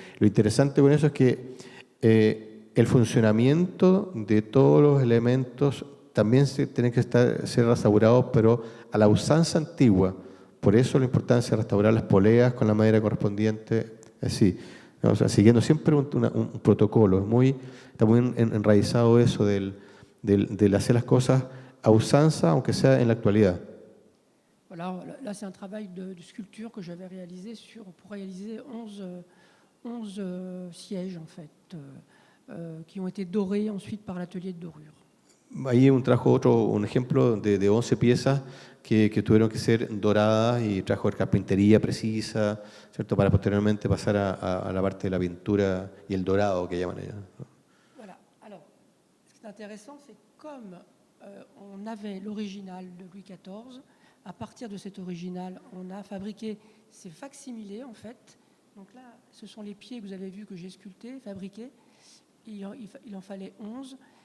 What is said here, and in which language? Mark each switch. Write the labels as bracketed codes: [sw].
[es] Lo interesante con eso es que el funcionamiento de todos los elementos también tienen que ser restaurados, pero a la usanza antigua. Por eso la importancia de restaurar las poleas con la madera correspondiente, así, ¿no? O sea, siguiendo siempre un protocolo. Está muy enraizado eso del hacer las cosas a usanza, aunque sea en la actualidad. [fr] Voilà, là c'est un travail de sculpture que j'avais réalisé pour réaliser 11 sièges en fait, qui ont été dorés ensuite par l'atelier de dorure. [es] Ahí trajo un ejemplo de 11 piezas que tuvieron que ser doradas y trajo carpintería precisa, ¿cierto? Para posteriormente pasar a la parte de la pintura y el dorado que llaman ellos. [fr] Voilà. Alors, ce qui est intéressant, c'est comme on avait l'original de Louis XIV, à partir de cet original, on a fabriqué ces facsimilés en fait. Donc là, ce sont les pieds que vous avez vus que j'ai sculptés, fabriqués. Il en fallait 11.